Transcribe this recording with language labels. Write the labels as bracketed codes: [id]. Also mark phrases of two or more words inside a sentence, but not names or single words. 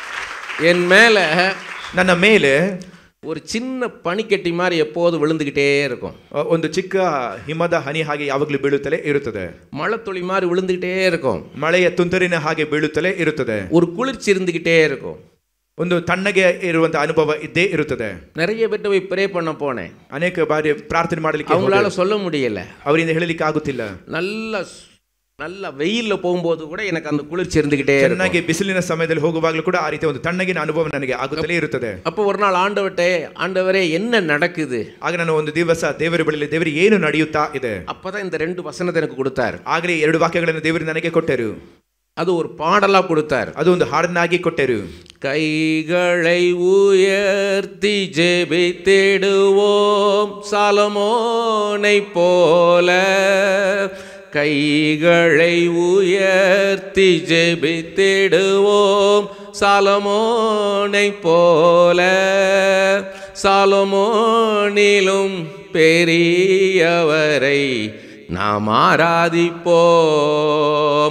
[ta] என் மேல [kn] ನನ್ನ ಮೇಲೆ [ta] ஒரு சின்ன பனிக்கட்டி மாதிரி எப்போது விழுந்துக்கிட்டே இருக்கும். [kn] ಒಂದು ಚಿಕ್ಕ ಹಿಮದ ಹನಿ ಹಾಗೆ ಯಾವಾಗಲೂ ಬೀಳುತ್ತಲೇ ಇರುತ್ತದೆ. [ta] மழை துளி மாதிரி விழுந்துக்கிட்டே இருக்கும். [kn] ಮಳೆಯ ತುಂತುರಿನ ಹಾಗೆ ಬೀಳುತ್ತಲೇ ಇರುತ್ತದೆ. [ta] ஒரு குளிர்ச்சி இருந்துக்கிட்டே இருக்கும். [kn] ಒಂದು ತಣ್ಣಗೆ ಇರುವಂತ ಅನುಭವ ಇದ್ದೇ ಇರುತ್ತದೆ. [ta] நிறைய பேர்ட்ட போய் ப்ரே பண்ண போனேன். [kn] ಅನೇಕ ಬಾರಿ ಪ್ರಾರ್ಥನೆ ಮಾಡಲಿಕ್ಕೆ [ta] அவங்களால சொல்ல முடியல, [kn] ಅವರಿಂದ ಹೇಳಲಿಕ್ಕೆ ಆಗುತ್ತಿಲ್ಲ. [ta] நல்ல வெயில்ல போகும்போது கூட எனக்கு அந்த குளிர்ச்சி இருந்துகிட்டே இருக்கும். [kn] ಚೆನ್ನಾಗಿ ಬಿಸಿಲಿನ ಸಮಯದಲ್ಲಿ ಹೋಗುವಾಗಲೂ ಕೂಡ ಆ ರೀತಿ ಒಂದು ತಣ್ಣಗಿನ ಅನುಭವ ನನಗೆ ಆಗುತ್ತಲೇ ಇರುತ್ತದೆ. [ta] அப்போ ஒரு நாள் ஆண்டவரே என்ன நடக்குது? [kn] ಆಗ ನಾನು ಒಂದು ದಿವಸ ದೇವರ ಬಳಿಯಲ್ಲಿ ದೇವರು ಏನು ನಡೆಯುತ್ತಾ ಇದೆ, [ta] அப்பதான் இந்த 2 வசனத்தை எனக்கு கொடுத்தார். [kn] ಆಗಲೇ 2 ವಾಕ್ಯಗಳನ್ನು ದೇವರು ನನಗೆ ಕೊಟ್ಟರು. [ta] அது ஒரு பாடலா கொடுத்தார். [kn] ಅದು ಒಂದು ಹಾಡನ್ನಾಗಿ ಕೊಟ್ಟರು. [ta] கைகளை உயர்த்தி ஜெபித்திடுவோம் சாலமோனை போல, கைகளை உயர்த்தி ஜெபித்திடுவோம் சாலமோனை போல, சாலமோனிலும் பெரியவரை நாம் ஆராதிப்போம்.